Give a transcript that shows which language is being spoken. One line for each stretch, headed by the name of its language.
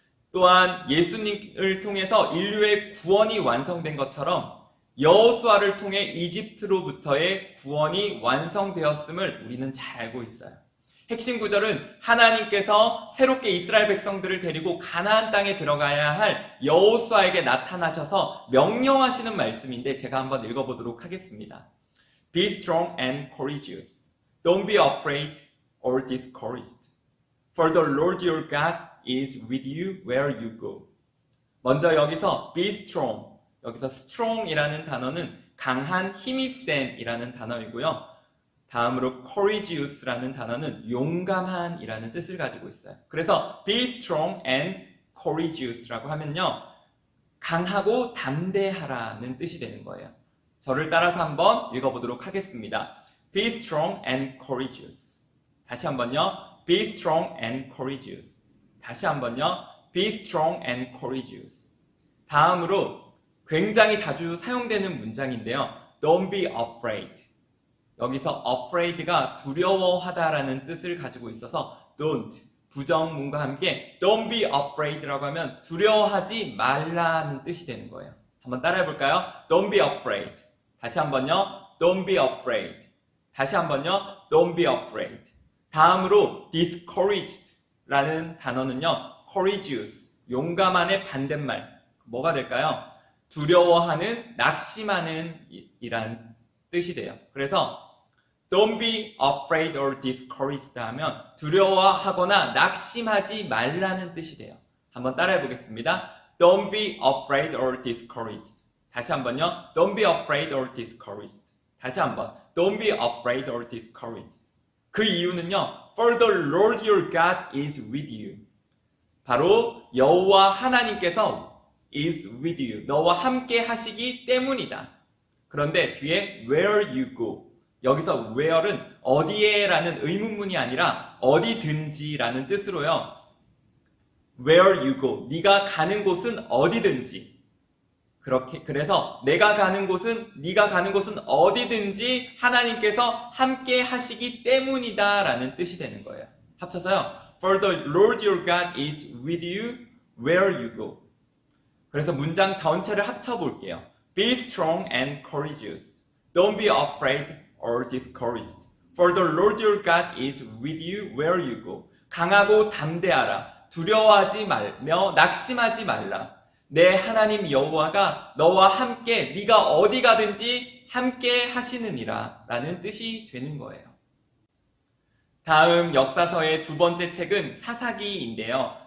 Korean: 또한 예수님을 통해서 인류의 구원이 완성된 것처럼 여호수아를 통해 이집트로부터의 구원이 완성되었음을 우리는 잘 알고 있어요. 핵심 구절은 하나님께서 새롭게 이스라엘 백성들을 데리고 가나안 땅에 들어가야 할 여호수아에게 나타나셔서 명령하시는 말씀인데 제가 한번 읽어보도록 하겠습니다.
English: Be strong and courageous. Don't be afraid or discouraged. For the Lord your God is with you where you go.
Korean: 먼저 여기서
English: be strong.
Korean: 여기서 strong이라는 단어는 강한, 힘이 센 이라는 단어이고요. 다음으로 courageous라는 단어는 용감한 이라는 뜻을 가지고 있어요. 그래서
English: be strong and courageous
Korean: 라고 하면요, 강하고 담대하라는 뜻이 되는 거예요. 저를 따라서 한번 읽어보도록 하겠습니다.
English: Be strong and courageous.
Korean: 다시 한번요.
English: Be strong and courageous.
Korean: 다시 한번요.
English: Be strong and courageous.
Korean: 다음으로 굉장히 자주 사용되는 문장인데요.
English: Don't be afraid.
Korean: 여기서 afraid가 두려워하다라는 뜻을 가지고 있어서 don't, 부정문과 함께
English: don't be afraid
Korean: 라고 하면 두려워하지 말라는 뜻이 되는 거예요. 한번 따라해 볼까요?
English: Don't be afraid.
Korean: 다시 한번요.
English: Don't be afraid.
Korean: 다시 한번요.
English: Don't be afraid.
Korean: 다음으로 discouraged라는 단어는요. courageous, 용감한의 반대말. 뭐가 될까요? 두려워하는, 낙심하는 이란 뜻이 돼요. 그래서
English: Don't be afraid or discouraged
Korean: 하면 두려워하거나 낙심하지 말라는 뜻이 돼요. 한번 따라해 보겠습니다.
English: Don't be afraid or discouraged.
Korean: 다시 한번요.
English: Don't be afraid or discouraged.
Korean: 다시 한번.
English: Don't be afraid or discouraged.
Korean: 그 이유는요.
English: For the Lord your God is with you.
Korean: 바로 여호와 하나님께서
English: is with you.
Korean: 너와 함께 하시기 때문이다. 그런데 뒤에
English: where you go.
Korean: 여기서 where은 어디에 라는 의문문이 아니라 어디든지 라는 뜻으로요.
English: where you go.
Korean: 네가 가는 곳은 어디든지. 그래서 내가 가는 곳은, 네가 가는 곳은 어디든지 하나님께서 함께 하시기 때문이다 라는 뜻이 되는 거예요. 합쳐서요.
English: For the Lord your God is with you where you go.
Korean: 그래서 문장 전체를 합쳐볼게요.
English: Be strong and courageous. Don't be afraid or discouraged. For the Lord your God is with you where you go.
Korean: 강하고 담대하라. 두려워하지 말며 낙심하지 말라. 내 하나님 여호와가 너와 함께 네가 어디 가든지 함께 하시느니라 라는 뜻이 되는 거예요. 다음 역사서의 두 번째 책은 사사기인데요.